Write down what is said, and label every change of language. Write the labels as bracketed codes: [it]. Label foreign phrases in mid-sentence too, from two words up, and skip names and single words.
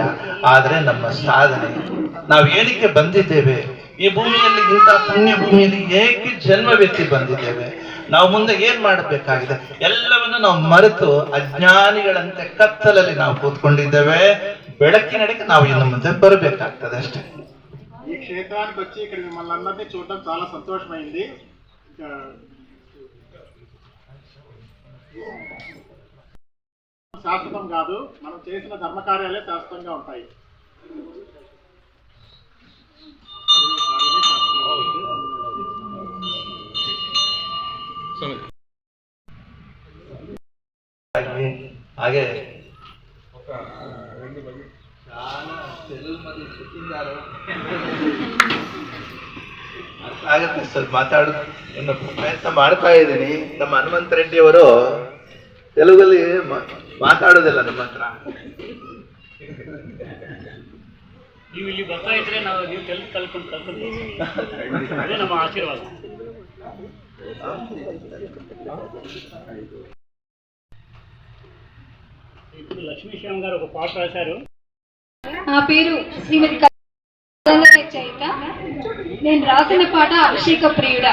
[kn] ಆದರೆ ನಮ್ಮ ಸಾಧನೆ, ನಾವು ಏನಕ್ಕೆ ಬಂದಿದ್ದೇವೆ, ಈ ಭೂಮಿಯಲ್ಲಿ ಇಂಥ ಪುಣ್ಯ ಭೂಮಿಯಲ್ಲಿ ಏಕೆ ಜನ್ಮವೆತ್ತಿ ಬಂದಿದ್ದೇವೆ, ನಾವು ಮುಂದೆ ಏನ್ ಮಾಡಬೇಕಾಗಿದೆ, ಎಲ್ಲವನ್ನು ನಾವು ಮರೆತು ಅಜ್ಞಾನಿಗಳಂತೆ ಕತ್ತಲಲ್ಲಿ ನಾವು ಕೂತ್ಕೊಂಡಿದ್ದೇವೆ. ಬೆಳಕಿನಡೆಗೆ ನಾವು ಇನ್ನು ಮುಂದೆ ಬರಬೇಕಾಗ್ತದೆ ಅಷ್ಟೇ. [te] ఈ క్షేత్రానికి వచ్చి ఇక్కడ మిమ్మల్ని అందరినీ చూడడం చాలా సంతోషమైంది. శాశ్వతం కాదు, మనం చేసిన ధర్మకార్యాలే శాశ్వతంగా ఉంటాయి. [kn] ಹಾಗೆ ಆಗತ್ತೆ, ಸ್ವಲ್ಪ ಮಾತಾಡೋದು ಇನ್ನು ಪ್ರಯತ್ನ ಮಾಡ್ತಾ ಇದ್ದೀನಿ. ನಮ್ಮ ಹನುಮಂತ ರೆಡ್ಡಿ ಅವರು ತೆಲುಗಲ್ಲಿ ಮಾತಾಡೋದಿಲ್ಲ ನಮ್ಮ ಹತ್ರ. ನೀವು ಇಲ್ಲಿ ಬರ್ತಾ ಇದ್ರೆ ನಾವು ನೀವು ತೆಲುಗು ಕಲ್ಕೊಂಡು ಅದೇ ನಮ್ಮ ಆಶೀರ್ವಾದ. [te] ఇప్పుడు లక్ష్మీశ్యామ్ గారు ఒక పాట రాశారు. నా పేరు శ్రీమతి చైత. నేను రాసిన పాట అభిషేక ప్రియుడా.